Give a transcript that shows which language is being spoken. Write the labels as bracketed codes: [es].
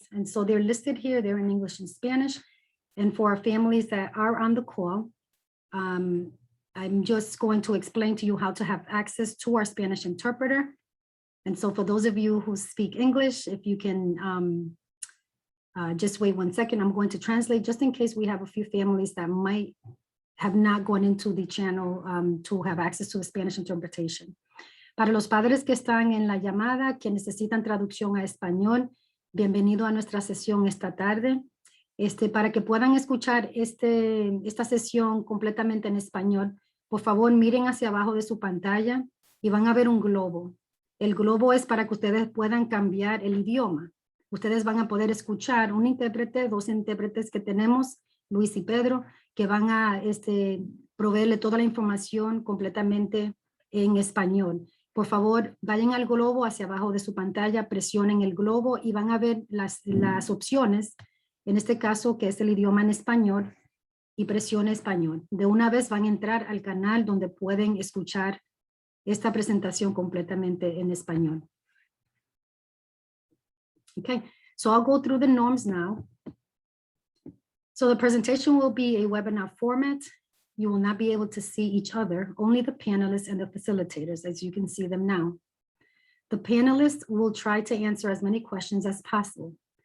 [en] And so they're listed here, they're in English and Spanish. And for our families that are on the call, I'm just going to explain to you how to have access to our Spanish interpreter. And so for those of you who speak English, if you can just wait 1 second, I'm going to translate just in case we have a few families that might have not gone into the channel to have access to the Spanish interpretation. [es] Para los padres que están en la llamada, que necesitan traducción a español, bienvenido a nuestra sesión esta tarde. Para que puedan escuchar esta sesión completamente en español, por favor miren hacia abajo de su pantalla y van a ver un globo. El globo es para que ustedes puedan cambiar el idioma. Ustedes van a poder escuchar un intérprete, 2 intérpretes que tenemos, Luis y Pedro, que van a proveerle toda la información completamente en español. Por favor, vayan al globo hacia abajo de su pantalla, presionen el globo y van a ver las opciones, en este caso que es el idioma en español, y presione español. De una vez van a entrar al canal donde pueden escuchar esta presentación completamente en español. [en] Okay, so I'll go through the norms now. So the presentation will be a webinar format. You will not be able to see each other, only the panelists and the facilitators, as you can see them now. The panelists will try to answer as many questions as possible.